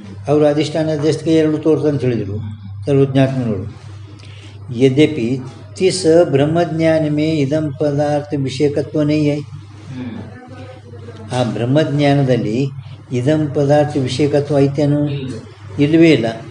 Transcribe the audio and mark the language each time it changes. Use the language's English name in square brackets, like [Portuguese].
[Kannada] ಅವರು ಅಧಿಷ್ಠಾನ ಅಧ್ಯಸ್ಥಕ್ಕೆ ಎರಡು ತೋರ್ತಂತ ಹೇಳಿದರು ಸರ್ವಜ್ಞಾತ್ಮನವರು. [Hindi] यद्यपि तिस ब्रह्मज्ञान में इदम पदार्थ विषयकत्व नहीं है. [Kannada] ಆ ಬ್ರಹ್ಮಜ್ಞಾನದಲ್ಲಿ ಇದಂ ಪದಾರ್ಥ ವಿಷಯಕತ್ವ ಐತೇನು? ಇಲ್ಲವೇ ಇಲ್ಲ.